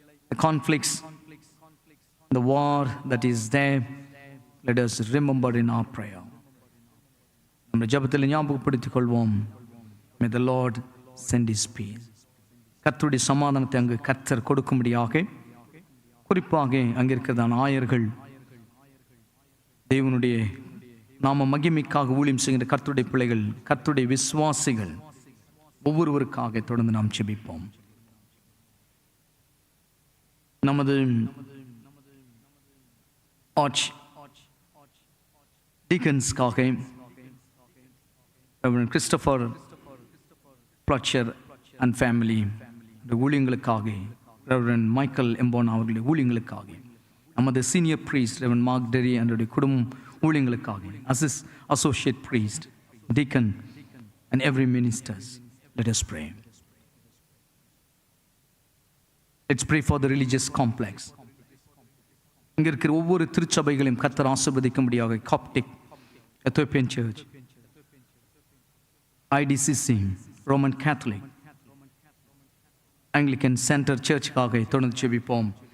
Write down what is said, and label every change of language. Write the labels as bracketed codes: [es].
[en] The conflicts, the war that is there, let us remember in our prayer. [ta] நம்ம ஜெபத்தில் ஞாபகப்படுத்திக் கொள்வோம். [en] May the Lord send his peace. [ta] கர்த்தருடைய சமாதானத்தை அங்கு கர்த்தர் கொடுக்கும்படியாக, குறிப்பாக அங்கிருக்கிறதான ஆயர்கள், தேவனுடைய நாம மகிமைக்காக ஊழியம் செய்கின்ற கர்த்தருடைய பிள்ளைகள், கர்த்தருடைய விசுவாசிகள் ஒவ்வொருவருக்காக தொடர்ந்து நாம் ஜெபிப்போம். நமது arch டீக்கன்ஸ்க்காக, reverend Christopher Fletcher and family ஊழியங்களுக்காக, reverend Michael எம்போனா அவர்களுடைய ஊழியங்களுக்காக, நமது senior priest reverend mark Terry அவருடைய குடும்பம் ஊழியங்களுக்காக, associate priest, deacon [en] and every ministers, let us pray. Let's pray for the religious complex. [ta] இங்க இருக்கிற ஒவ்வொரு திருச்சபைகளையும் கர்த்தர் ஆசீர்வதிக்கும்படியாக, Coptic Ethiopian search, IDCC, Roman Catholic, Anglican centre சர்ச்சுக்காக தொடர்ந்து ஜெபிப்போம்.